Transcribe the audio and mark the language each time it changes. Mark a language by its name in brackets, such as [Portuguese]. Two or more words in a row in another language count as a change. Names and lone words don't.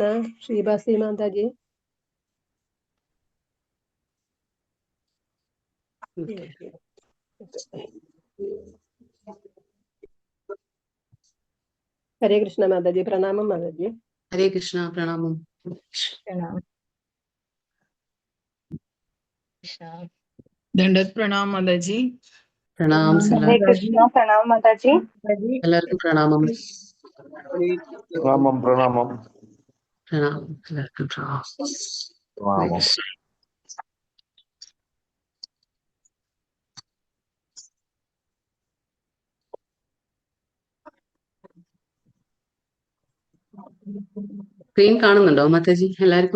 [Malayalam] ശ്രീബാസി മാതാജി. ഹരേ കൃഷ്ണ മാതാജി. പ്രണാമം മാതാജി. ഹരേ കൃഷ്ണ. പ്രണാമം. [Hindi] दंडवत प्रणाम माताजी. [Malayalam] പ്രണാം. [Hindi] हरे कृष्णा. प्रणाम माताजी. [Malayalam] എല്ലാവർക്കും പ്രണാമം. പ്രണാമം പ്രണാമം പ്രണാമം. എല്ലാവർക്കും പ്രണാമം. പ്രണാമം. സ്ക്രീൻ കാണുന്നുണ്ടോ മാതാജി? എല്ലാവർക്കും